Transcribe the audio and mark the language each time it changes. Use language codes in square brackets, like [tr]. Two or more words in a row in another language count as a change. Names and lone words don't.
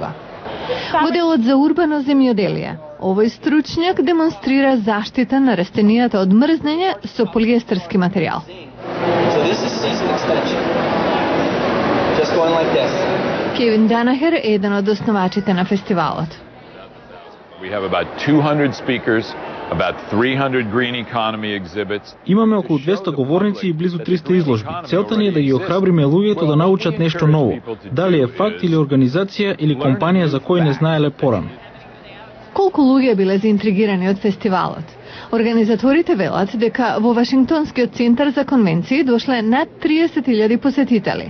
[mk] Во делот за урбано земјоделие, овој стручњак демонстрира заштита на растенијата од мрзнење со полиестерски материјал. Кевин Данахер е еден од основачите на фестивалот. [en] We have about 200 speakers, about 300 green economy exhibits. [mk] Имаме околу 200 говорници и близу 300 изложби. Целта ни е да ги охрабриме луѓето да научат нешто ново, дали е факт или организација или компанија за кој не знаеле порано. Колку луѓе биле заинтригирани од фестивалот? Организаторите велат дека во Вашингтонскиот центар за конвенции дошле над 30.000 посетители.